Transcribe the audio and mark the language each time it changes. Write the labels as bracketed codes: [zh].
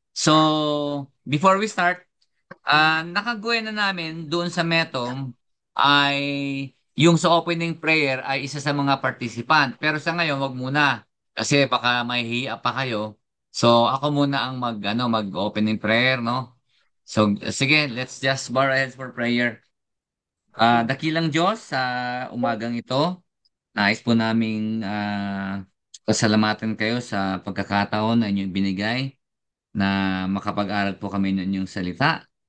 [tl] So, [en] before we start, [tl] nakagawin na namin doon sa Metom ay yung sa opening prayer ay isa sa mga participant. Pero sa ngayon, wag muna. Kasi baka mahihiya pa kayo. So, ako muna ang mag-opening prayer, no? [en] So, sige, let's just bow our heads for prayer. [tl] Dakilang Diyos, sa umagang ito, nais po naming pasalamatan kayo sa pagkakataon na inyong binigay na makapag-aral po kami ng inyong salita.